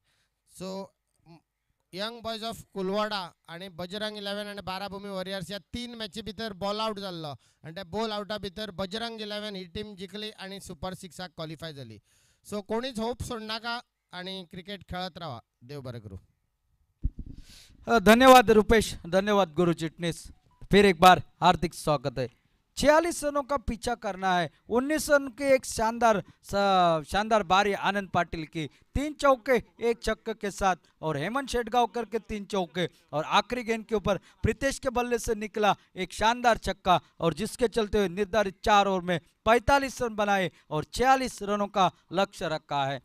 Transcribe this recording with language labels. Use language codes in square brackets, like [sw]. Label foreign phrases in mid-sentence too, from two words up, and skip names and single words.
[kok] सो यंग बॉयज ऑफ कुलवाडा आणि बजरंग 11 आणि बाराभूमी वॉरियर्स या 3 मॅची भितर बॉल आउट जाल्लो आणि त्या बॉल आउटा भितर बजरंग 11 ही टीम जिखली आणि सुपर 6 क्वॉलिफाय जाली. सो कोणीच होप सोडनाका आणि क्रिकेट खेळत राहा. देव बरें करूं. धन्यवाद रुपेश, धन्यवाद गुरु चिटनीस. [hi] फिर एक बार हार्दिक स्वागत है. 46 रनों का पीछा करना है. 19 रन की एक शानदार बारी आनंद पाटिल की. 3 चौके 1 छक्के के साथ और हेमंत शेटगांवकर के 3 चौके और आखिरी गेंद के ऊपर प्रीतेश के बल्ले से निकला एक शानदार छक्का और जिसके चलते हुए निर्धारित 4 ओवर में 45 रन बनाए और 46 रनों का लक्ष्य रखा है.